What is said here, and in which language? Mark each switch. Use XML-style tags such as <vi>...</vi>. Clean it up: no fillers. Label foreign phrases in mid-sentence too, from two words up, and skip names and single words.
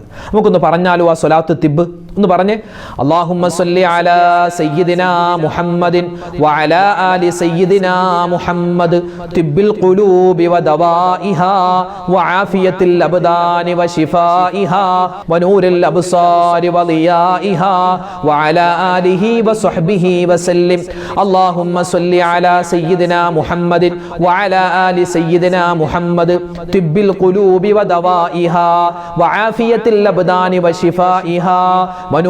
<ml>നമുക്കൊന്ന് പറഞ്ഞാലോ ആ സ്വലാത്തു തിബ് ഒന്ന് പറഞ്ഞേ.</ml> <ar>اللهم صل على سيدنا محمد وعلى آل سيدنا محمد طب القلوب ودوائها وعافية الأبدان وشفائها ونور الأبصار وضيائها وعلى آله وصحبه وسلم. اللهم صل على سيدنا محمد وعلى آل سيدنا محمد طب القلوب ودوائها وعافية الأبدان وشفائها</ar>